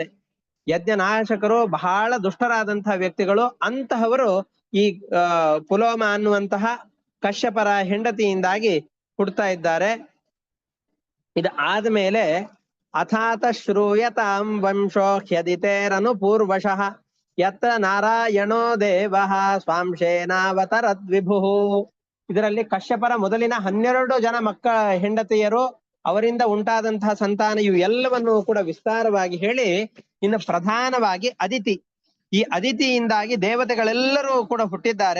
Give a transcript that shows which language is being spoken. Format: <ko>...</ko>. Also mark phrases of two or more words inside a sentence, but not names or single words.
<kn>ಯಜ್ಞನಾಶಕರು ಬಹಳ ದುಷ್ಟರಾದಂತಹ ವ್ಯಕ್ತಿಗಳು. ಅಂತಹವರು ಈ ಪುಲೋಮ ಅನ್ನುವಂತಹ ಕಶ್ಯಪರ ಹೆಂಡತಿಯಿಂದಾಗಿ ಹುಡ್ತಾ ಇದ್ದಾರೆ. ಇದು ಆದ್ಮೇಲೆ</kn> <sa>ಅಥಾತ ಶ್ರೂಯತಾಂ ವಂಶೋ ಹ್ಯದಿತೇರನು ಪೂರ್ವಶಃ ಯತ್ರ ನಾರಾಯಣೋ ದೇವಃ ಸ್ವಾಂಶೇನಾವತರದ್ವಿಭು.</sa> <kn>ಇದರಲ್ಲಿ ಕಶ್ಯಪರ ಮೊದಲಿನ 12 ಜನ ಹೆಂಡತಿಯರು, ಅವರಿಂದ ಉಂಟಾದಂತಹ ಸಂತಾನ, ಇವು ಎಲ್ಲವನ್ನೂ ಕೂಡ ವಿಸ್ತಾರವಾಗಿ ಹೇಳಿ ಇನ್ನು ಪ್ರಧಾನವಾಗಿ ಅದಿತಿ, ಈ ಅದಿತಿಯಿಂದಾಗಿ ದೇವತೆಗಳೆಲ್ಲರೂ ಕೂಡ ಹುಟ್ಟಿದ್ದಾರೆ.</kn>